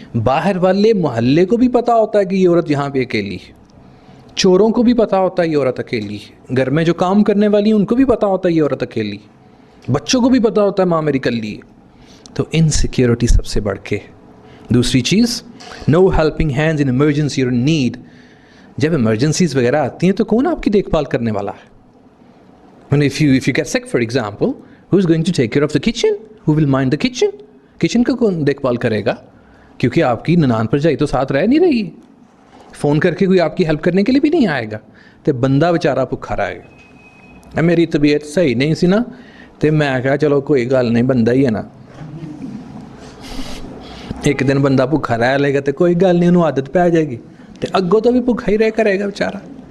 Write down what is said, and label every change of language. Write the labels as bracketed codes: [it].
[hi] बाहर वाले मोहल्ले को भी पता होता है कि ये औरत यहाँ पे अकेली है, चोरों को भी पता होता है ये औरत अकेली है, घर में जो काम करने वाली है उनको भी पता होता है ये औरत अकेली है, बच्चों को भी पता होता है माँ मेरी कल्ली है। तो इनसिक्योरिटी सबसे बढ़ के। दूसरी चीज़, [en] No helping hands in emergency और need. [hi] जब इमरजेंसीज वगैरह आती हैं तो कौन आपकी देखभाल करने वाला है? [en] If you get sick, for example, who is going to take care of the kitchen? Who will mind the kitchen? [hi] Kitchen का कौन देखभाल करेगा? क्योंकि आपकी ननान पर जाई तो साथ रह नहीं रही, फ़ोन करके कोई आपकी हेल्प करने के लिए भी नहीं आएगा, तो बंदा बेचारा भुखा रहेगा। मेरी तबीयत सही नहीं सी ना, तो मैं कहा चलो कोई गल नहीं, बंदा ही है ना, एक दिन बंदा भुखा रह लेगा तो कोई गल नहीं, उन्होंने आदत पै जाएगी, तो अगों तो भी भुखा ही रह करेगा बेचारा।